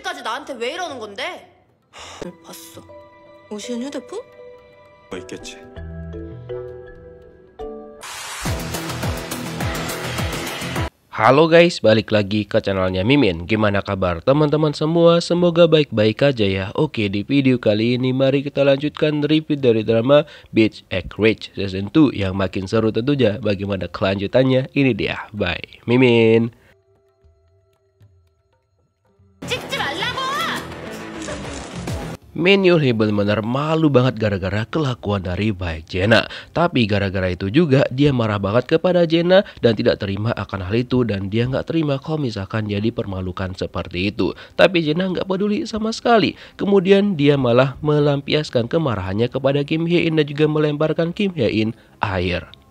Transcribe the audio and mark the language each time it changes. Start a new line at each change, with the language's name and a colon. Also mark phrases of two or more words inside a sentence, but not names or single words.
Korean: 나한테 왜 이러는 건데? 봤어. 우시은 휴대폰? 있겠지.
Indonesian: Halo guys, balik lagi ke channelnya Mimin. Gimana kabar teman-teman semua? Semoga baik-baik aja ya. Oke, di video kali ini mari kita lanjutkan review dari drama Beach Egg Rich Season 2 yang makin seru tentunya. Bagaimana kelanjutannya? Ini dia. Bye, Mimin.
Korean: 찍지 말라고!
Indonesian: Min Yul-hee benar-benar malu banget gara-gara kelakuan dari Baek Jae-na. Tapi gara-gara itu juga dia marah banget kepada Jae-na dan tidak terima akan hal itu. Dan dia nggak terima kalau misalkan dia dipermalukan seperti itu. Tapi Jae-na nggak peduli sama sekali. Kemudian dia malah melampiaskan kemarahannya kepada Kim Hye-in dan juga melemparkan Kim Hye-in air.